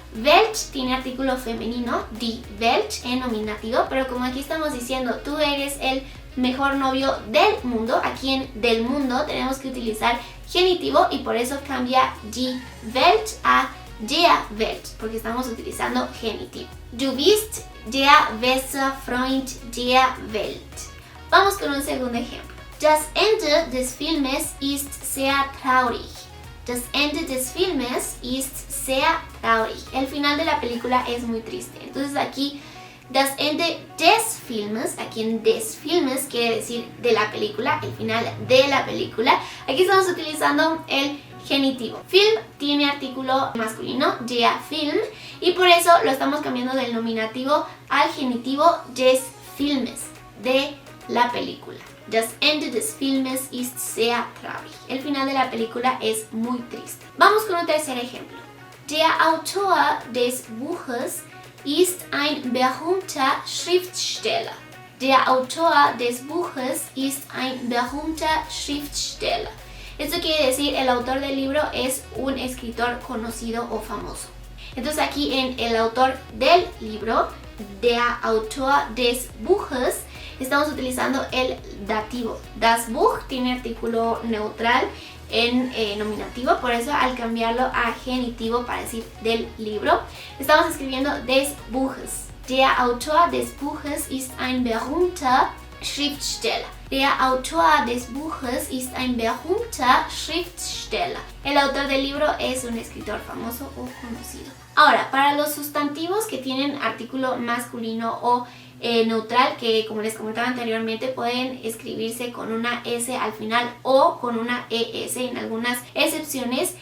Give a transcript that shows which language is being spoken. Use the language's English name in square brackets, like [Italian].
[Spanish] Welt tiene artículo femenino, die Welt en nominativo, pero como aquí estamos diciendo, tú eres el mejor novio del mundo, aquí en del mundo tenemos que utilizar genitivo y por eso cambia die Welt a der Welt, porque estamos utilizando genitivo. [German] Du bist der beste Freund der Welt. [Spanish] Vamos con un segundo ejemplo. [German] Das Ende des Filmes ist sehr traurig. Das Ende des Filmes ist sehr traurig. [Spanish] El final de la película es muy triste. Entonces aquí [German] das Ende des Filmes, [Spanish] aquí en des Filmes quiere decir de la película, el final de la película. Aquí estamos utilizando el genitivo. Film tiene artículo masculino, der Film, y por eso lo estamos cambiando del nominativo al genitivo des Filmes, de la película. [German] Das Ende des Filmes ist sehr traurig. [Spanish] El final de la película es muy triste. Vamos con un tercer ejemplo. [German] Der Autor des Buches ist ein berühmter Schriftsteller. Der Autor des Buches ist ein berühmter Schriftsteller. [Spanish] Esto quiere decir, el autor del libro es un escritor conocido o famoso. Entonces aquí en el autor del libro, [German] der Autor des Buches, [Spanish] estamos utilizando el dativo. Das Buch tiene artículo neutral en nominativo, por eso al cambiarlo a genitivo para decir del libro, estamos escribiendo des Buches. [German] Der Autor des Buches ist ein berühmter Schriftsteller. Der Autor des Buches ist ein berühmter Schriftsteller. [Spanish] El autor del libro es un escritor famoso o conocido. Ahora, para los sustantivos que tienen artículo masculino o neutral, que como les comentaba anteriormente pueden escribirse con una S al final o con una ES en algunas excepciones.